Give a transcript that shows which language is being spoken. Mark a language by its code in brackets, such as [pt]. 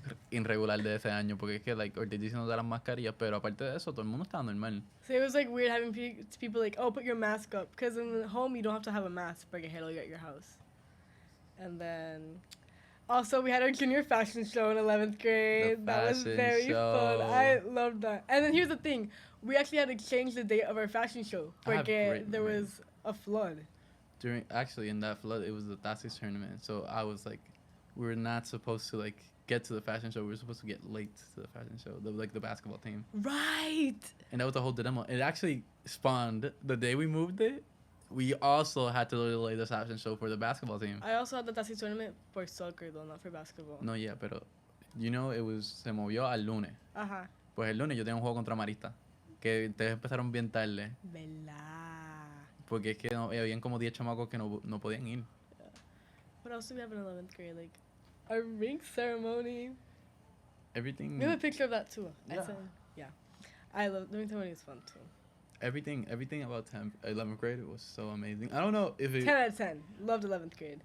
[es] irregular de ese año, porque es que, [en] like, [es] Ortiz diciendo de las mascarillas, pero aparte de eso, todo el mundo estaba normal. [en] So it was like weird having people like, oh, put your mask up, because in home you don't have to have a mask [es] para que [en] hello you at your house. And then also we had our junior fashion show in 11th grade. That was very fun. I loved that. And then here's the thing, we actually had to change the date of our fashion show because there was a flood. In that flood, it was the Taxis tournament, so I was like, we were not supposed to like get to the fashion show. We were supposed to get late to the fashion show, the basketball team. Right. And that was the whole dilemma. It actually spawned the day we moved it. We also had to delay the fashion show for the basketball team. I also had the Taxi tournament for soccer though, not for basketball. [es] No, yeah, pero se movió al lunes. Ajá. Pues el lunes yo tenía un juego contra Marista, que ustedes empezaron bien tarde. ¿Verdad? Porque es que habían como 10 chamacos que no podían ir. [en] Yeah. What else do we have in 11th grade? Like, our ring ceremony. Everything. We have a picture of that too. Yeah. I love the ring ceremony. Is fun too. Everything about 11th grade was so amazing. I don't know if it... 10 out of 10. Loved 11th grade.